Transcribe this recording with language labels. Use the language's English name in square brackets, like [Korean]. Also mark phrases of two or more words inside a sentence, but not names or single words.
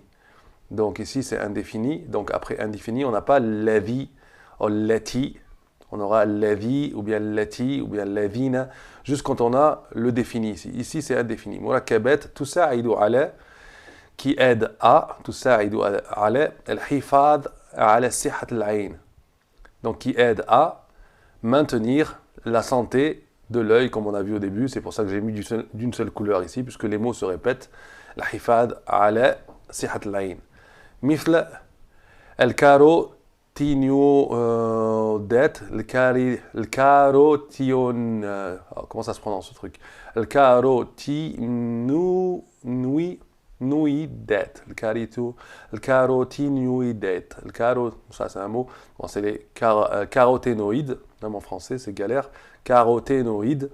[French] Donc ici, c'est indéfini. Donc après indéfini, on n'a pas l'avi ou lati. On aura l'avi ou bien lati ou bien lavina, juste quand on a le défini ici. Ici, c'est indéfini. Murakkabat, tout ça, [Arabic] تساعد على, [French] qui aide à, tout ça, [Arabic] تساعد على الحفاظ على صحة العين. [French] Donc qui aide à maintenir la santé de l'œil, comme on a vu au début. C'est pour ça que j'ai mis d'une seule couleur ici, puisque les mots se répètent. [Arabic] الحفاظ على صحة العين مثل الكاروتينيودات الكاروتيون [French] comment ça se prononce ce truc [Arabic] الكاروتينويدات الكاروتينويدات [French] ça c'est un mot, bon, c'est les caroténoïdes, même en français c'est galère, caroténoïdes.